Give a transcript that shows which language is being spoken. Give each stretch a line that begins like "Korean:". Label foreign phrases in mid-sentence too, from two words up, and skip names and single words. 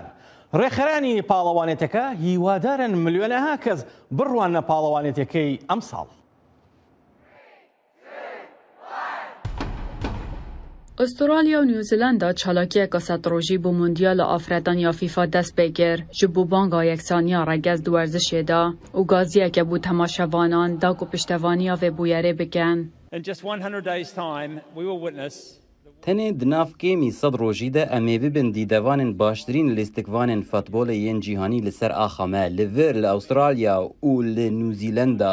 Central Kurdish: ڕێخەرانی پاڵەوانێتەکە هیوادارن ملیۆنەها کەس بڕوانە پاڵەوانێتەکەی ئەم ساڵ. استرالیا و نیوزیلندا چالاکیەکە سەدڕۆژی بۆ موندیالە ئافرەتانیا فیفا دەست پێکرد
Kurdish: ji bo banga yeksanîya regez di werzişê de û gaziyeke bû temaşevanan da ku piştevaniya vê bûyerê bikin. Tenê di nav kêmî sed rojî de em ê bibin dîdevanên baştirîn lêstikvanên futbolê yên cîhanî li ser axa me li vir li Avralya û li Nûzîlanda.